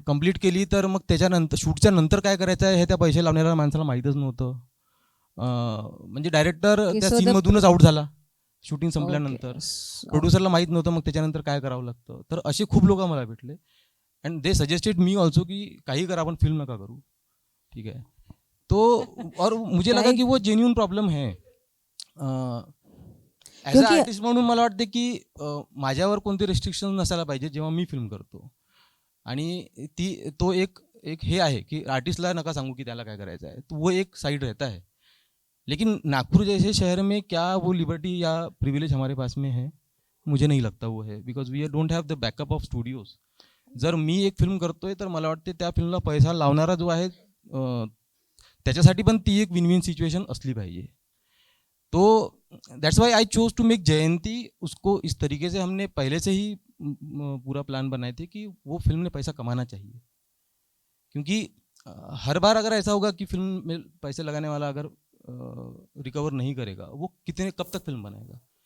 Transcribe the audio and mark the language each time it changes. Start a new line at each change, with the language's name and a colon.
Marathi: Complete केली तर मग त्याच्यानंतर शूटच्या नंतर काय करायचं आहे हे त्या पैसे लावणाऱ्या माणसाला माहीतच नव्हतं. म्हणजे डायरेक्टर त्या
English: so the-
Marathi: सीनमधूनच आउट झाला शूटिंग संपल्यानंतर.
English: Okay.
Marathi: प्रोड्युसरला माहीत नव्हतं मग त्याच्यानंतर काय करावं लागतं. तर असे खूप लोक मला भेटले
English: and they suggested me also
Marathi: की काही करा आपण फिल्म नका करू. ठीक आहे.
Hindi: तो और मुझे लगा की वो जेन्युइन प्रॉब्लेम है.
Marathi: ॲज अ आर्टिस्ट म्हणून मला वाटते की माझ्यावर कोणते रिस्ट्रिक्शन नसायला पाहिजे जेव्हा मी फिल्म करतो. आणि तो एक हे आहे की आर्टिस्टला नका सांगू की त्याला काय करायचं आहे,
Hindi: तो वो एक साइड रहता है. लेकिन नागपुर जैसे शहर में क्या वो लिबर्टी या प्रिविलेज हमारे पास में है? मुझे नहीं लगता वो है,
English: Because we don't have the backup of studios.
Marathi: जर मी एक फिल्म करतोय तर मला वाटते त्या फिल्मला पैसा लावणारा जो आहे त्याच्यासाठी पण ती एक विन विन सिच्युएशन असली पाहिजे.
English: तो that's why I chose to make Jayanti.
Hindi: उसको इस तरीके से हमने पहले से ही पूरा प्लान बनाए थे कि वो फिल्म ने पैसा कमाना चाहिए. क्योंकि हर बार अगर ऐसा होगा कि फिल्म में पैसे लगाने वाला अगर रिकवर नहीं करेगा, वो कब तक फिल्म बनाएगा.